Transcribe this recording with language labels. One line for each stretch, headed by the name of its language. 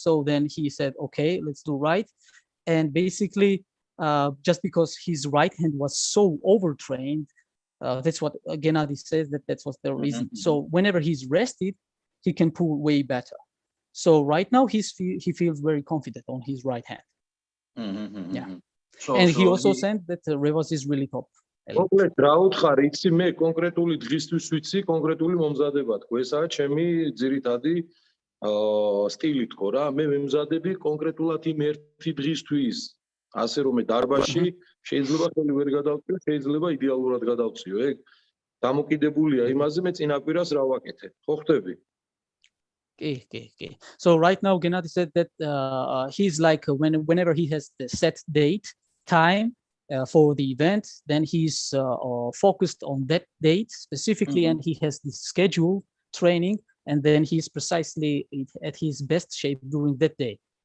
English: So then he said, okay, let's do right. And basically, just because his right hand was so overtrained, that's what Gennady says, that's what the reason. So whenever he's rested, he can pull way better. So right now he feels very confident on his right hand. Yeah. And he also said that Revaz is really top.
Georgian: მოკლედ რა უთხარ იცი მე კონკრეტული დღისთვის ვიცი კონკრეტული მომზადება თქო ესაა ჩემი ძირითადი სტილი თქო რა მე მემზადები კონკრეტულად იმ ერთი დღისთვის ასე რომ მე დარბაზში შეიძლება ხელი ვერ გადავწიო შეიძლება იდეალურად გადავწიო ეგ დამოკიდებულია იმაზე მე წინაპირას რა ვაკეთე ხო ხდები
English: Okay. So right now Gennady said that he's like whenever he has the set date time for the event, then he's focused on that date specifically, and he has the schedule training, and then he's precisely at his best shape during that day.